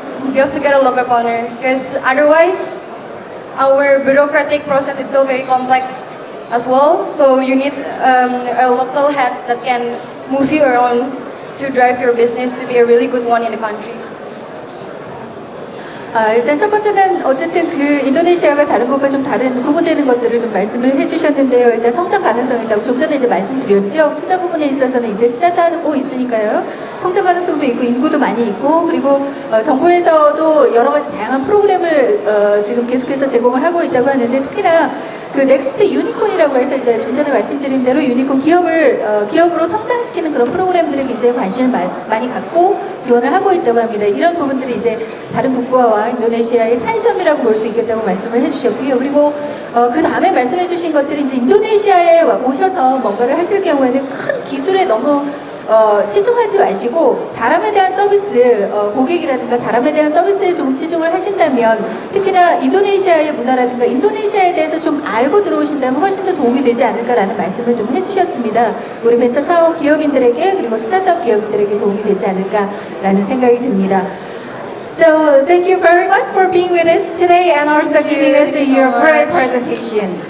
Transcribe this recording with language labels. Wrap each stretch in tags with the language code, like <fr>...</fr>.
<en>You have to get a local partner, because otherwise, our bureaucratic process is still very complex as well. So you need a local head that can move you around to drive your business to be a really good one in the country.</en> <ko>일단 첫 번째는 어쨌든 그 인도네시아가 다른 것과 좀 다른 구분되는 것들을 좀 말씀을 해주셨는데요. 일단 성장 가능성이 있다고 좀 전에 이제 말씀드렸죠. 투자 부분에 있어서는 이제 스타트하고 있으니까요. 성장 가능성도 있고 인구도 많이 있고, 그리고 정부에서도 여러 가지 다양한 프로그램을 지금 계속해서 제공을 하고 있다고 하는데, 특히나 그 넥스트 유니콘이라고 해서 이제 좀 전에 말씀드린 대로 유니콘 기업으로 성장시키는 그런 프로그램들에 굉장히 관심을 많이 갖고 지원을 하고 있다고 합니다. 이런 부분들이 이제 다른 국가와 인도네시아의 차이점이라고 볼 수 있겠다고 말씀을 해주셨고요. 그리고 그 다음에 말씀해주신 것들이 이제 인도네시아에 오셔서 뭔가를 하실 경우에는 큰 기술에 너무 치중하지 마시고 사람에 대한 서비스, 고객이라든가 사람에 대한 서비스에 좀 치중을 하신다면, 특히나 인도네시아의 문화라든가 인도네시아에 대해서 좀 알고 들어오신다면 훨씬 더 도움이 되지 않을까라는 말씀을 좀 해주셨습니다. 우리 벤처 창업 기업인들에게, 그리고 스타트업 기업인들에게 도움이 되지 않을까라는 생각이 듭니다.</ko> <en>So thank you very much for being with us today and also giving us your great presentation.</en>